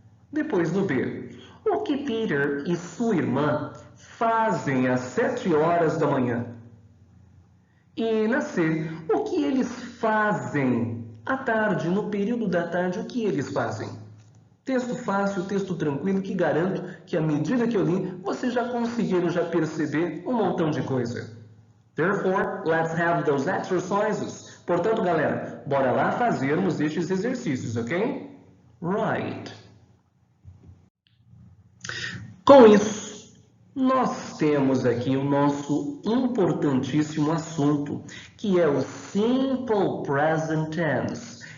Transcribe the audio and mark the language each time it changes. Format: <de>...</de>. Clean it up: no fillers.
<pt>Depois do B, o que Peter e sua irmã fazem às 7 horas da manhã? E na C, o que eles fazem à tarde, no período da tarde, o que eles fazem? Texto fácil, texto tranquilo, que garanto que à medida que eu li, vocês já conseguiram perceber um montão de coisa.</pt> <en>Therefore, let's have those exercises.</en> <pt>Portanto, galera, bora lá fazermos estes exercícios, ok? Right. Com isso, nós temos aqui o nosso importantíssimo assunto, que é o Simple Present Tense.</pt>